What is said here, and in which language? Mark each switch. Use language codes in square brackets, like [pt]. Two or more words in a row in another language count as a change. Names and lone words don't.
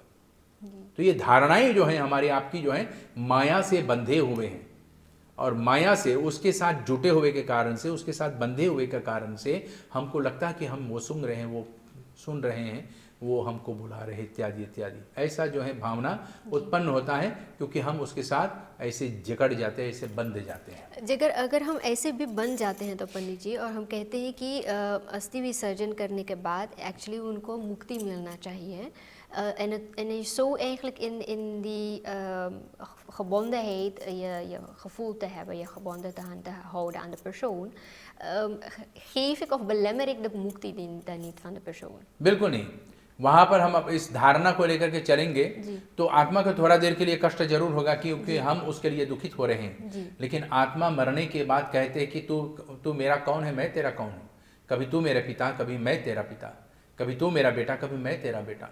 [hi] तो ये धारणाएं जो हैं हमारी आपकी जो हैं माया से बंधे हुए हैं, और माया से उसके साथ जुटे हुए के कारण से, उसके साथ बंधे हुए के कारण से हमको लगता है कि हम वो सुन रहे हैं, वो सुन रहे हैं, वो हमको बुला रहे, इत्यादि इत्यादि। ऐसा जो है भावना उत्पन्न होता है क्योंकि हम उसके साथ ऐसे जकड़ जाते हैं, ऐसे बंध जाते हैं। अगर हम ऐसे भी बन जाते हैं तो पंडित जी, और हम कहते हैं कि अस्थि विसर्जन करने के बाद एक्चुअली उनको मुक्ति मिलना चाहिए, [nl] en je zo eigenlijk in die gebondenheid je gevoel te hebben, je gebonden te houden aan de persoon, geef ik of belemmer ik de mukti dan niet van de persoon? [hi] बिल्कुल नहीं। वहाँ पर हम अब इस धारणा को लेकर के चलेंगे तो आत्मा को थोड़ा देर के लिए कष्ट जरूर होगा क्योंकि हम उसके लिए दुखित हो रहे हैं, लेकिन आत्मा मरने के बाद कहते हैं कि तू मेरा कौन है, मैं तेरा कौन हूँ। कभी तू मेरा पिता, कभी मैं तेरा पिता, कभी तू मेरा बेटा, कभी मैं तेरा बेटा।